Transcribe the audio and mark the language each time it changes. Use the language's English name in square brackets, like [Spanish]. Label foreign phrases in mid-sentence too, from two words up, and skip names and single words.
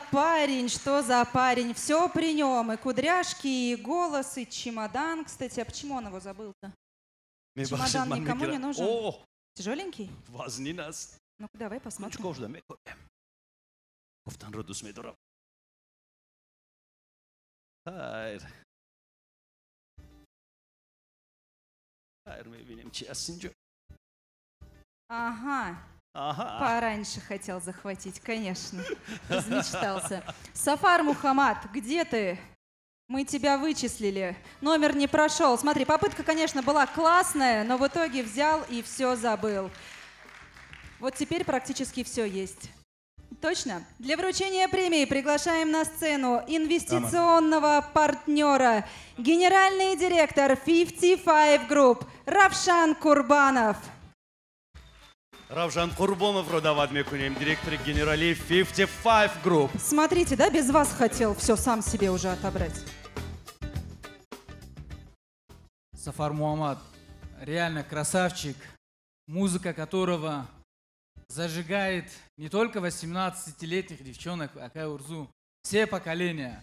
[Russian] парень, все при нем, и кудряшки, и голос, и чемодан. Кстати, а почему он его забыл-то? Чемодан никому не нужен? Тяжеленький? Возьми нас. Ну-ка, давай посмотрим. [Tajik] گفتن رو دوست می‌دارم. خیر می‌بینیم چی هست اینجا. [Russian] Ага. Ага. Пораньше хотел захватить, конечно. Размечтался. Сафар Мухаммад, где ты? Мы тебя вычислили. Номер не прошел. Смотри, попытка, конечно, была классная, но в итоге взял и все забыл. Вот теперь практически все есть. Точно. Для вручения премии приглашаем на сцену инвестиционного партнера, генеральный директор 55 Group Равшан Курбанов. [Tajik] Равшан Курбанов родовать мекунем, директор генерали 55 Group. [Russian] Смотрите, да, без вас хотел все сам себе уже отобрать. Сафар Мухаммад, реально красавчик, музыка которого зажигает не только 18-летних девчонок, Акай Урзу, все поколения.